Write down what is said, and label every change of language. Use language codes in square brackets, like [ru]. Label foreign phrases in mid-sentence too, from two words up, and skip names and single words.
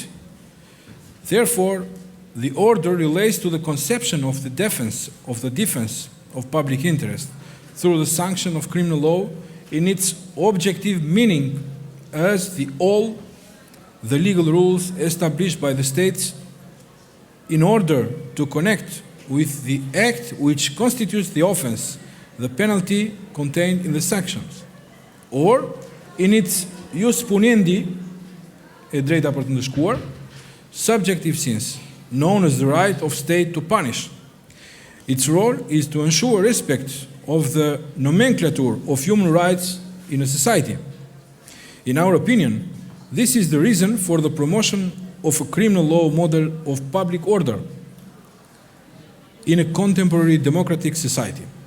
[en] Therefore, the order relates to the conception of the defense of public interest through the sanction of criminal law in its objective meaning as the legal rules established by the states in order to connect with the act which constitutes the offense, the penalty contained in the sanctions, or in its [la] jus puniendi, [sq] e drejta për të ndëshkuar, [en] subjective sense, known as the right of state to punish. Its role is to ensure respect of the nomenclature of human rights in a society. In our opinion, this is the reason for the promotion of a criminal law model of public order in a contemporary democratic society.